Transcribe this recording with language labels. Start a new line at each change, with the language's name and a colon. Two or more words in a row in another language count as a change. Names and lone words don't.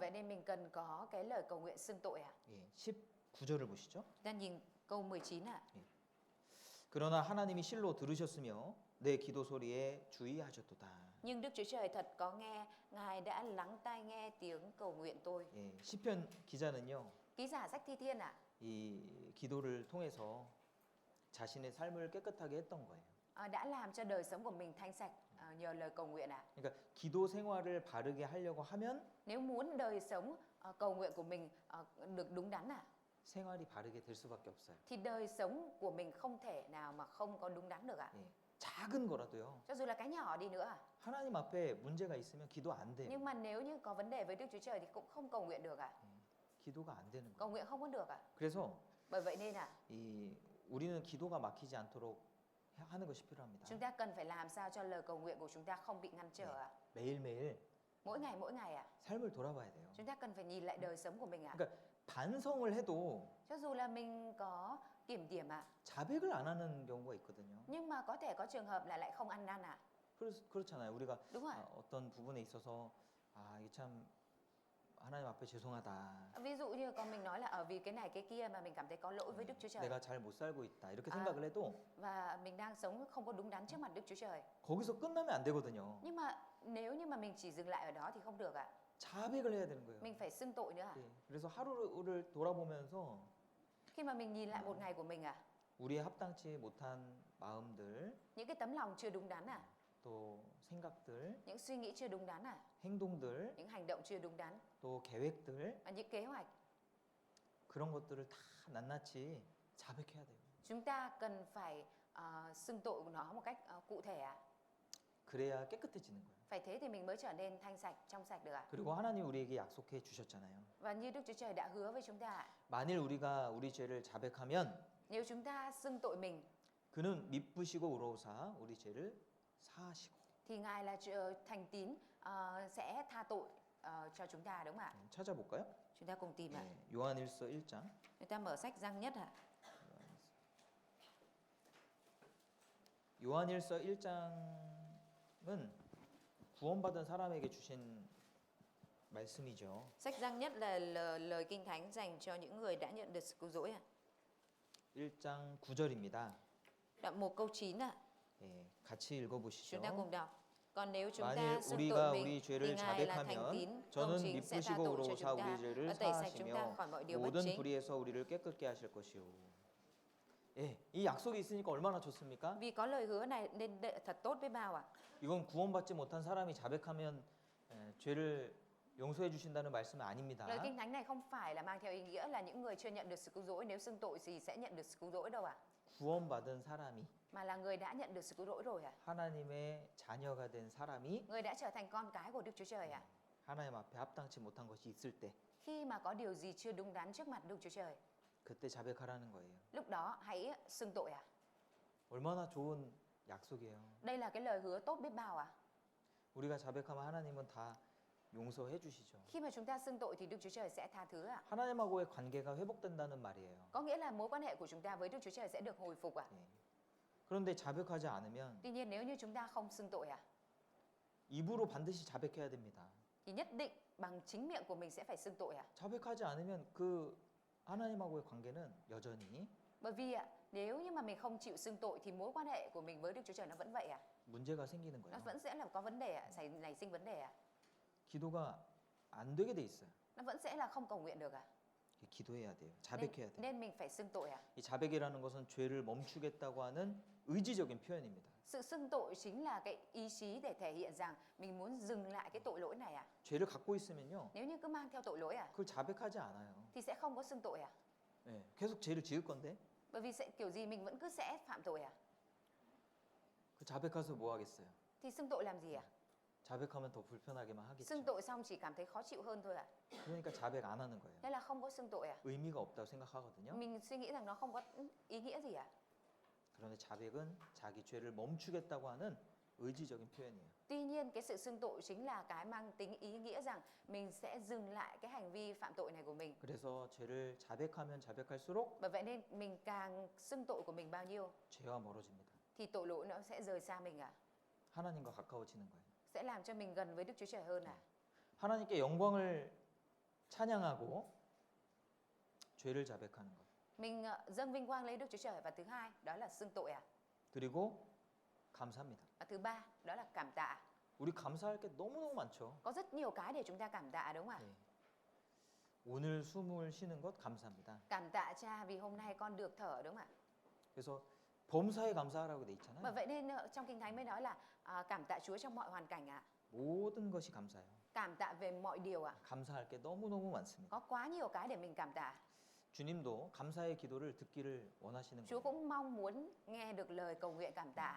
Vietnamese: vậy nên mình cần có cái lời cầu nguyện xưng tội ạ.
Korean: 예, 19절을 보시죠.
Vietnamese: Ta nhìn câu 19 ạ.
Korean: 그러나 하나님이 실로 들으셨으며 내 기도 소리에 주의하셨도다.
Vietnamese: Nhưng Đức Chúa Trời thật có nghe, Ngài đã lắng tai nghe tiếng cầu nguyện tôi.
Korean: 예, 시편 기자는요.
Vietnamese: Ký giả sách Thi Thiên ạ.
Korean: 이 기도를 통해서 자신의 삶을 깨끗하게 했던 거예요.
Vietnamese: Đã làm cho đời sống của mình thanh sạch nhờ lời cầu nguyện ạ.
Korean: 그러니까 기도 생활을 바르게 하려고 하면
Vietnamese: Nếu muốn đời sống cầu nguyện của mình được đúng đắn ạ,
Korean: 생활이 바르게 될 수밖에 없어요.
Vietnamese: thì đời sống của mình không thể nào mà không có đúng đắn được ạ.
Korean: 예, 작은 거라도요.
Vietnamese: Cho dù là cái nhỏ đi nữa ạ.
Korean: 하나님 앞에 문제가 있으면 기도 안 돼요.
Vietnamese: Nhưng mà nếu như có vấn đề với Đức Chúa Trời thì cũng không cầu nguyện được ạ.
Korean: 기도가 안 되는
Vietnamese: Cầu
Korean: 거예요.
Vietnamese: nguyện không có được ạ.
Korean: 그래서
Vietnamese: Bởi vậy nên ạ,
Korean: 우리는 기도가 막히지 않도록 하는 것이 필요합니다.
Vietnamese: chúng ta cần phải làm sao cho lời cầu nguyện của chúng ta không bị ngăn trở ạ.
Korean: 매일매일
Vietnamese: Mỗi ngày ạ.
Korean: 삶을 돌아봐야 돼요.
Vietnamese: Chúng ta cần phải nhìn lại đời sống của mình ạ.
Korean: 그러니까 반성을 해도
Vietnamese: Cho dù là mình có kiểm điểm ạ,
Korean: 자백을 안 하는 경우가 있거든요.
Vietnamese: nhưng mà có thể có trường hợp là lại không ăn năn ạ.
Korean: 그렇잖아요. 우리가
Vietnamese: Đúng rồi.
Korean: 어떤 부분에 있어서 이게 참 하나님 앞에 죄송하다.
Vietnamese: Ví dụ như con mình nói là vì cái này cái kia mà mình cảm thấy có lỗi với Đức Chúa Trời.
Korean: 내가 잘 못 살고 있다. 이렇게 아. 생각을 해도
Vietnamese: Và mình đang sống không có đúng đắn trước mặt Đức Chúa Trời.
Korean: 거기서 끝나면 안 되거든요.
Vietnamese: Nhưng mà nếu như mà mình chỉ dừng lại ở đó thì không được ạ.
Korean: 자백을 해야 되는 거예요.
Vietnamese: Mình phải xưng tội nữa ạ.
Korean: 예, 그래서 하루를 돌아보면서
Vietnamese: Khi mà mình nhìn lại một ngày của mình ạ,
Korean: 우리의 합당치 못한 마음들,
Vietnamese: những cái tấm lòng chưa đúng đắn ạ,
Korean: 또 생각들,
Vietnamese: những suy nghĩ chưa đúng đắn ạ,
Korean: 행동들,
Vietnamese: những hành động chưa đúng đắn
Korean: 또 계획들
Vietnamese: và những kế hoạch,
Korean: 그런 것들을 다 낱낱이 자백해야 돼요.
Vietnamese: chúng ta cần phải xưng tội của nó một cách cụ thể ạ.
Korean: 그래야 깨끗해지는 거예요.
Vietnamese: Phải thế thì mình mới trở nên thanh sạch, trong sạch được ạ.
Korean: 그리고 하나님 우리에게 약속해 주셨잖아요.
Vietnamese: Và như Đức Chúa Trời đã hứa với chúng ta ạ,
Korean: 만일 우리가 우리 죄를 자백하면
Vietnamese: nếu chúng ta xưng tội mình
Korean: 그는 미쁘시고 의로우사 우리 죄를 사하시고.
Vietnamese: thì Ngài là thành tín sẽ tha tội cho chúng ta, đúng không ạ?
Korean: 찾아볼까요?
Vietnamese: Chúng ta cùng tìm ạ.
Korean: 네, 요한일서 1장.
Vietnamese: Chúng ta mở sách Giăng Nhất ạ.
Korean: 요한일서 1장은 구원받은 사람에게 주신 말씀이죠.
Vietnamese: Sách Giăng Nhất là lời Kinh Thánh dành cho những người đã nhận được sự cứu rỗi ạ.
Korean: 1장 9절입니다.
Vietnamese: Đoạn 1 câu 9 ạ.
Korean: 예, 같이 읽어보시죠.
Vietnamese: Chúng ta cùng đọc. Còn nếu chúng
Korean: 만일
Vietnamese: ta xưng
Korean: 우리가
Vietnamese: tội mình
Korean: 우리
Vietnamese: thì
Korean: 죄를
Vietnamese: Ngài là thành
Korean: 자백하면
Vietnamese: tín, công
Korean: 저는
Vietnamese: chính sẽ tha
Korean: 미쁘시고
Vietnamese: tội cho
Korean: 의로우사
Vietnamese: chúng ta
Korean: 우리 죄를
Vietnamese: và tẩy sạch chúng ta
Korean: 사하시며
Vietnamese: khỏi mọi điều bất
Korean: 모든
Vietnamese: chính.
Korean: 불의에서 우리를 깨끗게 하실 것이요. 예, 이 약속이 있으니까 얼마나 좋습니까?
Vietnamese: Vì có lời hứa này nên thật tốt với bao ạ.
Korean: 이건 구원받지 못한 사람이 자백하면 죄를 용서해 주신다는 말씀은 아닙니다.
Vietnamese: Lời Kinh Thánh này không phải là mang theo ý nghĩa là những người chưa nhận được sự cứu rỗi nếu xưng tội thì sẽ nhận được sự cứu rỗi đâu ạ.
Korean: 구원받은 사람이
Vietnamese: Mà là người đã nhận được sự cứu rỗi rồi ạ.
Korean: 하나님의 자녀가 된 사람이
Vietnamese: Người đã trở thành con cái của Đức Chúa Trời ạ.
Korean: 하나님 앞에 합당치 못한 것이 있을 때
Vietnamese: Khi mà có điều gì chưa đúng đắn trước mặt Đức Chúa Trời,
Korean: 그때 자백하라는 거예요.
Vietnamese: lúc đó hãy xưng tội ạ.
Korean: 얼마나 좋은 약속이에요.
Vietnamese: Đây là cái lời hứa tốt biết bao ạ.
Korean: 우리가 자백하면 하나님은 다 용서해 주시죠.
Vietnamese: Khi mà chúng ta xưng tội thì Đức Chúa Trời sẽ tha thứ ạ.
Korean: 하나님하고의 관계가 회복된다는 말이에요.
Vietnamese: Có nghĩa là mối quan hệ của chúng ta với Đức Chúa Trời sẽ được hồi phục ạ.
Korean: 예. 그런데 자백하지 않으면
Vietnamese: Tuy nhiên nếu như chúng ta không xưng tội ạ,
Korean: 입으로 반드시 자백해야 됩니다.
Vietnamese: thì nhất định bằng chính miệng của mình sẽ phải xưng tội ạ.
Korean: 자백하지 않으면 그 하나님하고의 관계는 여전히
Vietnamese: Bởi vì ạ, nếu như mà mình không chịu xưng tội thì mối quan hệ của mình với Đức Chúa Trời nó vẫn vậy ạ.
Korean: 문제가 생기는
Vietnamese: Nó
Korean: 거예요.
Vietnamese: vẫn sẽ là có vấn đề ạ, nảy sinh vấn đề ạ.
Korean: 기도가 안 되게 돼 있어요.
Vietnamese: Nó vẫn sẽ là không cầu nguyện được ạ.
Korean: 기도해야 돼요. 자백해야 돼요.
Vietnamese: Nên mình phải xưng tội ạ.
Korean: 이 자백이라는 것은 죄를 멈추겠다고 하는 의지적인 표현입니다.
Vietnamese: Sự xưng tội chính là cái ý chí để thể hiện rằng mình muốn dừng lại cái tội lỗi này ạ.
Korean: 죄를 갖고 있으면요,
Vietnamese: Nếu như cứ mang theo tội lỗi ạ
Korean: 그걸 자백하지 않아요.
Vietnamese: thì sẽ không có xưng tội ạ.
Korean: 예, 계속 죄를 지을 건데
Vietnamese: Bởi vì sẽ kiểu gì mình vẫn cứ sẽ phạm tội ạ.
Korean: 그 자백해서 뭐 하겠어요?
Vietnamese: Thì xưng tội làm gì ạ?
Korean: 자백하면 더 불편하게만 하겠죠.
Vietnamese: Xưng tội xong chỉ cảm thấy khó chịu hơn thôi ạ.
Korean: 그러니까 자백 안 하는 거예요.
Vietnamese: Nên là không có xưng tội ạ.
Korean: 의미가 없다고 생각하거든요.
Vietnamese: Mình suy nghĩ rằng nó không có ý nghĩa gì ạ.
Korean: 그런데 자백은 자기 죄를 멈추겠다고 하는 의지적인 표현이에요.
Vietnamese: Tuy nhiên cái sự xưng tội chính là cái mang tính ý nghĩa rằng mình sẽ dừng lại cái hành vi phạm tội này của mình.
Korean: 그래서 죄를 자백하면 자백할수록
Vietnamese: Bởi vậy nên mình càng xưng tội của mình bao nhiêu
Korean: 죄와 멀어집니다.
Vietnamese: thì tội lỗi nó sẽ rời xa mình ạ.
Korean: 하나님과 가까워지는 거예요.
Vietnamese: Sẽ làm cho mình gần với Đức Chúa Trời hơn ạ.
Korean: 하나님께 영광을 찬양하고 죄를 자백하는 것.
Vietnamese: Mình dâng vinh quang lên Đức Chúa Trời và thứ hai đó là xưng tội ạ.
Korean: 그리고 감사합니다.
Vietnamese: Và thứ ba đó là cảm tạ.
Korean: 우리 감사할 게 너무너무 많죠.
Vietnamese: Có rất nhiều cái để chúng ta cảm tạ đúng không ạ?
Korean: 네. 오늘 숨을 쉬는 것 감사합니다.
Vietnamese: Cảm tạ Cha vì hôm nay con được thở đúng không ạ?
Korean: 그래서 범사에 감사하라고 돼
Vietnamese: Bởi
Korean: 있잖아요.
Vietnamese: vậy nên trong Kinh Thánh mới nói là cảm tạ Chúa trong mọi hoàn cảnh ạ.
Korean: 모든 것이 감사해요.
Vietnamese: Cảm tạ về mọi điều ạ.
Korean: 감사할 게 너무너무 많습니다.
Vietnamese: Có quá nhiều cái để mình cảm tạ.
Korean: 주님도 감사의 기도를 듣기를 원하시는
Vietnamese: Chúa
Korean: 거예요.
Vietnamese: cũng mong muốn nghe được lời cầu nguyện cảm tạ.